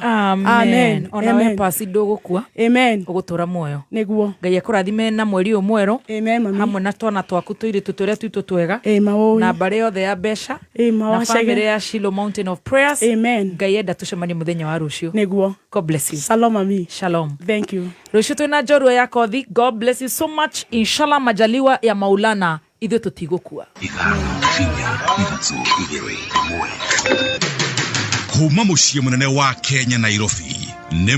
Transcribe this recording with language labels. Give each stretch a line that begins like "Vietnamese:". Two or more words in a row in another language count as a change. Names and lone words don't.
Kikuyu: amen ona we pasi ndugukua amen ugutura muoyo niguo Ngai akurathime na mweri umwero amen mami hamwe na twana twaku tuiri tuturia twitu twega na bare yothe ya besha na family ya Shiloh Mountain of Prayers amen Ngai enda tucemanie muthenya wa rucio niguo
English: God bless you
Kikuyu: shalom mami
Hebrew: shalom
English: thank you
Kikuyu: rucio twina njorua ya kothi
English: God bless you so much
Kikuyu: inshallah
Swahili: majaliwa ya Maulana
Kikuyu: ithuĩ tutigukua kuma muciĩ munene wa Kenya Nairobi